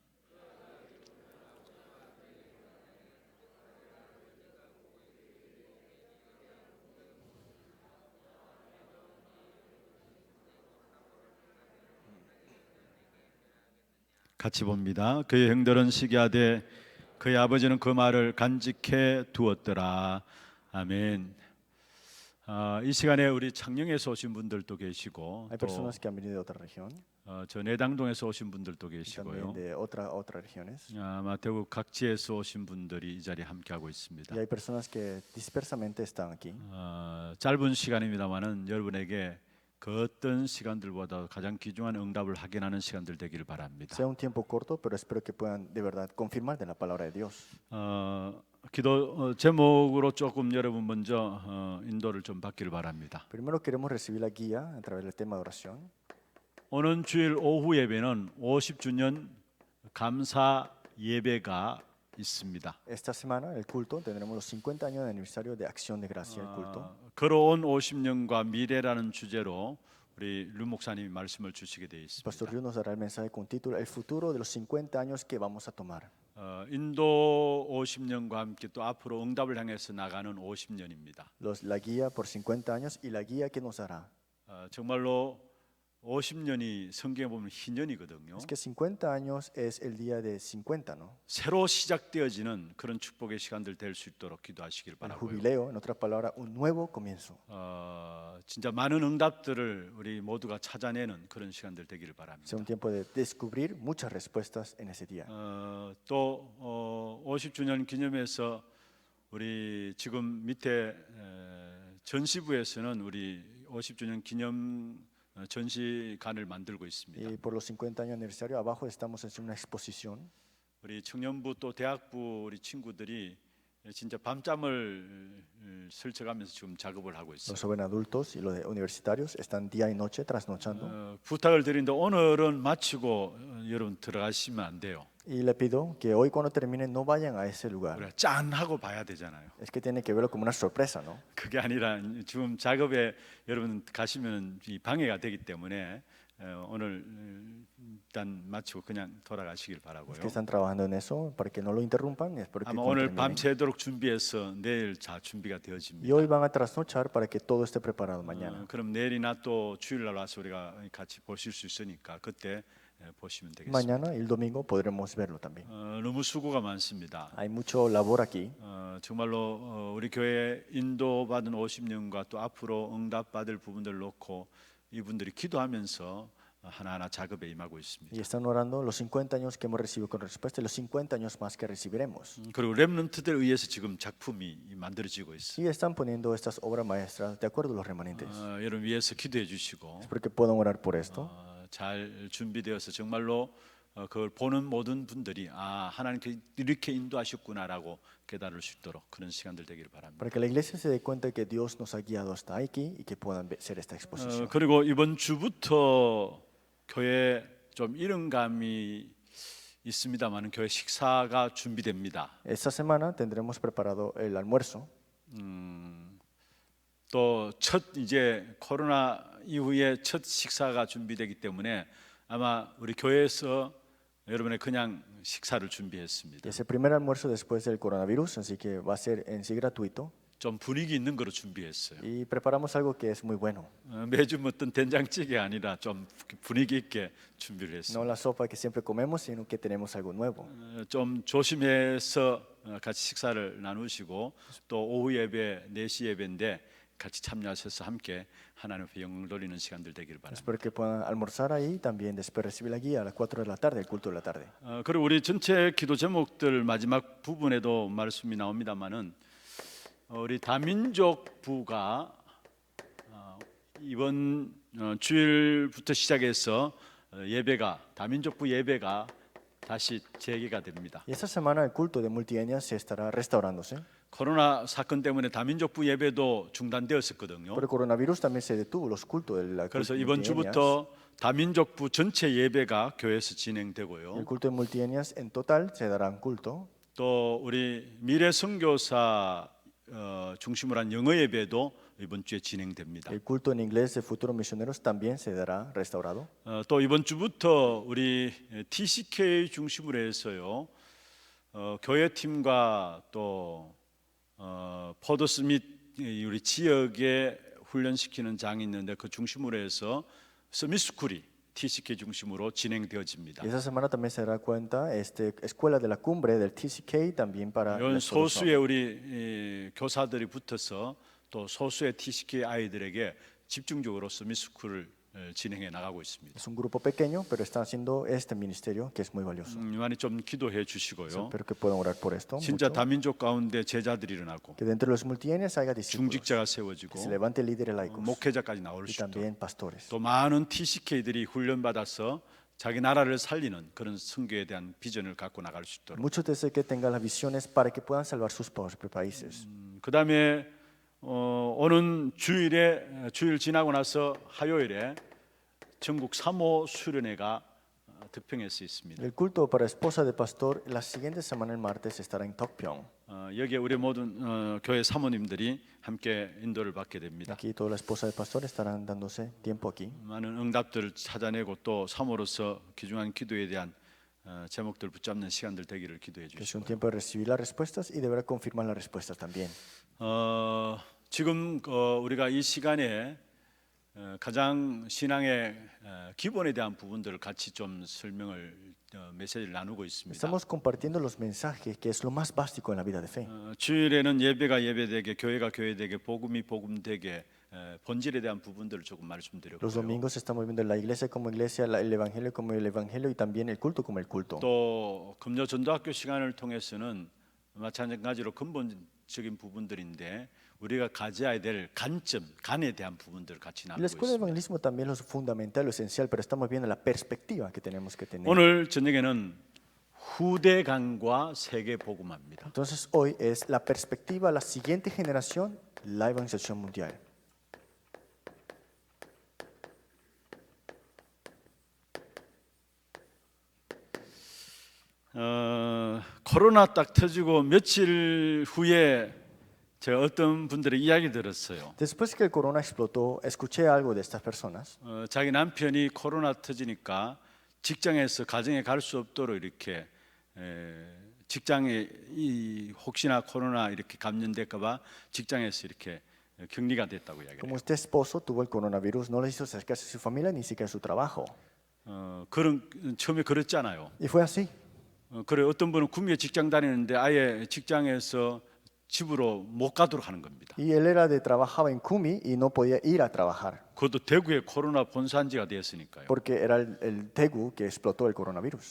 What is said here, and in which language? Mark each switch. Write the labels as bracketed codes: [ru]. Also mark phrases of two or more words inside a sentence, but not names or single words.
[ko] 같이 봅니다. 그의 형들은 시기하되 그의 아버지는 그 말을 간직해 두었더라. 아멘. 이 시간에 우리 창녕에서 오신 분들도 계시고 [es] Hay personas que han venido de otra región, [ko] 저 내당동에서 오신 분들도 [es] y [ko] 계시고요. [es] también de otras regiones. [ko] 아마 대구 각지에서 오신 분들이 이 자리에 함께하고 있습니다. [es] Y hay personas que dispersamente están aquí. [ko] 짧은 시간입니다만은 여러분에게 그 어떤 시간들보다 가장 귀중한 응답을 확인하는 시간들 되기를 바랍니다. [es] Sea un tiempo corto, pero espero que puedan de verdad confirmar de la palabra de Dios. [ko] 기도 제목으로 조금 여러분 먼저 인도를 좀 받기를 바랍니다. [es] Primero queremos recibir la guía a través del tema de oración. [ko] 오는 주일 오후 예배는 50주년 감사 예배가 있습니다. [es] Esta semana, el culto, tendremos los 50 años de aniversario de Acción de Gracia, el culto. [ko] 걸어온 50년과 미래라는 주제로 우리 류 목사님이 말씀을 주시게 되어 [es] Pastor [ko] 있습니다. [es] Ryu nos dará el mensaje con título El futuro de los 50 años que vamos a tomar. [ko] 인도 50년과 함께 또 앞으로 응답을 향해서 나가는 50년입니다. [es] La guía por 50 años y la guía que nos dará. [ko] 정말로 50년이 성경에 보면 희년이거든요. [es] Es que 50 años es el día de 50, ¿no? [ko] 새로 시작되어지는 그런 축복의 시간들 될 수 있도록 기도하시길 [es] El [ko] 바라고요. [es] jubileo, en otras palabras, un nuevo comienzo. [ko] 진짜 많은 응답들을 우리 모두가 찾아내는 그런 시간들 되기를 바랍니다. [es] Sea un tiempo de descubrir muchas respuestas en ese día. [ko] 또 50주년 기념해서 우리 지금 밑에 전시부에서는 우리 50주년 기념 전시관을 만들고 있습니다. [es] Y por los 50 años de aniversario, abajo estamos haciendo una exposición. [ko] 우리 청년부 또 대학부 우리 친구들이 진짜 밤잠을 설쳐가면서 지금 작업을 하고 있어요. [es] Los jóvenes adultos y los universitarios están día y noche trasnochando. [ko] 부탁을 드리는데 오늘은 마치고 여러분 들어가시면 안 돼요. [es] Y le pido que hoy cuando terminen no vayan a ese lugar. [ko] 우리가 짠 하고 봐야 되잖아요. [es] Es que tiene que verlo como una sorpresa, ¿no? [ko] 그게 아니라 지금 작업에 여러분 가시면 이 방해가 되기 때문에 오늘 일단 마치고 그냥 돌아가시길 바라고요. [es] Es que están trabajando en eso para que no lo interrumpan y espero que [ko] 아마 [es] cuando [ko] 오늘 [es] terminen. [ko] 밤새도록 준비해서 내일 자 준비가 [es] Y [ko] 되어집니다. [es] hoy van a trasnochar para que todo esté preparado mañana. [ko] 그럼 내일이나 또 주일날 와서 우리가 같이 보실 수 있으니까 그때 보시면 되겠습니다. [es] Mañana y el domingo podremos verlo también. [ko] 너무 수고가 많습니다. [es] Hay mucho labor aquí. [ko] 정말로 우리 교회 인도받은 50년과 또 앞으로 응답받을 부분들 놓고 이분들이 기도하면서 하나하나 작업에 임하고 있습니다. [es] Y están orando los 50 años que hemos recibido con respuesta y los 50 años más que recibiremos. [ko] 그리고 렘넌트들 의해서 지금 작품이 만들어지고 있어요. [es] Y están poniendo estas obras maestras de acuerdo a los remanentes. [ko] 여러분 위해서 기도해 주시고 [es] Espero que puedan orar por esto. [ko] 잘 준비되어서 정말로 그걸 보는 모든 분들이 하나님께 이렇게 인도하셨구나라고 깨달을 수 있도록 그런 시간들 되기를 바랍니다. [es] Para que la iglesia se dé cuenta de que Dios nos ha guiado hasta aquí y que puedan ser esta exposición. [ko] 그리고 이번 주부터 교회 좀 이른 감이 있습니다만 교회 식사가 준비됩니다. [es] Esta semana tendremos preparado el almuerzo. [ko] 또 첫 이제 코로나 이후에 첫 식사가 준비되기 때문에 아마 우리 교회에서 여러분의 그냥 식사를 준비했습니다. [es] Es el primer almuerzo después del coronavirus, así que va a ser en sí gratuito. [ko] 좀 분위기 있는 거로 준비했어요. [es] Y preparamos algo que es muy bueno. [ko] 매주 어떤 된장찌개 아니라 좀 분위기 있게 준비를 [es] No [ko] 했습니다. [es] la sopa que siempre comemos, sino que tenemos algo nuevo. [ko] 좀 조심해서 같이 식사를 나누시고 또 오후 예배 4시 예배인데 같이 참여하셔서 함께 하나님 앞에 영광 돌리는 시간들 되기를 바랍니다. [es] Espero que puedan almorzar ahí y también después recibir la guía a las 4 de la tarde, el culto de la tarde. [ko] 그리고 우리 전체 기도 제목들 마지막 부분에도 말씀이 나옵니다만은 우리 다민족부가 이번 주일부터 시작해서 다민족부 예배가 다시 재개가 됩니다. [es] Y esta semana el culto de multietnias se estará restaurándose. [ko] 코로나 사건 때문에 다민족부 예배도 중단되었었거든요. [es] Por el coronavirus también se detuvo los cultos de la [ko] 그래서 [es] culto de [ko] 이번 [es] multietnias. [ko] 주부터 다민족부 전체 예배가 교회에서 [es] El [ko] 진행되고요. [es] culto de multietnias en total se dará un culto. [ko] 또 우리 미래 선교사 중심으로 한 영어 예배도 이번 주에 진행됩니다. [es] El culto en inglés de futuros misioneros también se dará restaurado. [ko] 또 이번 주부터 우리 TCK 중심으로 해서요. 교회 팀과 또 포도스 및 우리 지역에 훈련시키는 장이 있는데 그 중심으로 해서 서밋스쿨이 TCK 중심으로 진행되어집니다. [es] Y esa semana también se dará cuenta escuela de la cumbre del TCK también para [ko] 이런 [es] nuestros hombres. [ko] 소수의 우리 교사들이 붙어서 또 소수의 TCK 아이들에게 집중적으로 서밋스쿨을 진행해 나가고 있습니다. [es] Es un grupo pequeño, pero están haciendo este ministerio que es muy valioso. [ko] 많이 좀 기도해 주시고요. [es] Espero que puedan orar por esto. [ko] 진짜 [es] mucho. [ko] 다민족 가운데 제자들이 일어나고 [es] Que dentro de los multietnias haya discípulos. [ko] 중직자가 [es] Que [ko] 세워지고 [es] se levante líderes laicos. [ko] 목회자까지 나올 [es] Y [ko] 수 있도록 [es] también pastores. [ko] 또 많은 TCK들이 훈련받아서 자기 나라를 살리는 그런 선교에 대한 비전을 갖고 나갈 수 있도록. [es] Muchos de esos que tengan las visiones para que puedan salvar sus propios países. [ko] 그다음에 오는 주일 지나고 나서 화요일에 전국 사모 수련회가 득평에서 있습니다. [es] El culto para esposa de pastor la siguiente semana el martes estará en Tokpyeong. [ko] 여기에 우리 모든 교회 사모님들이 함께 인도를 받게 됩니다. [es] Aquí toda la esposa de pastor estarán dándose tiempo aquí. [ko] 많은 응답들을 찾아내고 또 사모로서 귀중한 기도에 대한 제목들 붙잡는 시간들 되기를 기도해 [es] Que es [ko] 주시고 [es] un tiempo de recibir las respuestas y deberá confirmar las respuestas también. [ko] 지금 우리가 이 시간에 가장 신앙의 기본에 대한 부분들을 같이 좀 설명을 메시지를 나누고 있습니다. [es] Estamos compartiendo los mensajes, que es lo más básico en la vida de fe. [ko] 주일에는 예배가 예배되게 교회가 교회되게 복음이 복음되게 본질에 대한 부분들을 조금 [es] Los [ko] 말씀드렸고요. [es] domingos estamos viendo la iglesia como iglesia, el evangelio como el evangelio y también el culto como el culto. [ko] 또 금요 전도학교 시간을 통해서는 마찬가지로 근본적인 부분들인데 우리가 가져야 될 간에 대한 부분들을 같이 [es] Y la [ko] 나누고 [es] escuela de [ko] 있습니다. [es] evangelismo también es lo fundamental, lo esencial, pero estamos viendo la perspectiva que tenemos que tener. [ko] 오늘 저녁에는 후대간과 세계 복음화입니다. [es] Entonces hoy es la perspectiva a la siguiente generación, la evangelización mundial. [ko] 코로나 딱 터지고 며칠 후에 제가 어떤 분들의 이야기 들었어요. [es] Después que el corona explotó, escuché algo de estas personas. [ko] 자기 남편이 코로나 터지니까 직장에서 가정에 갈 수 없도록 이렇게 직장에 혹시나 코로나 이렇게 감염될까봐 직장에서 이렇게 격리가 됐다고 이야기해요. [es] Como este esposo tuvo el coronavirus, no le hizo acercarse a su familia ni siquiera a su trabajo. [ko] 그런 처음에 그랬잖아요. [es] Y fue así. [ko] 그래 어떤 분은 구미에 직장 다니는데 아예 직장에서 집으로 못 가도록 하는 겁니다. [es] Y él trabajaba en Kumi y no podía ir a trabajar [ko] 그것도 대구의 코로나 본산지가 되었으니까요. [es] porque era el Daegu que explotó el coronavirus.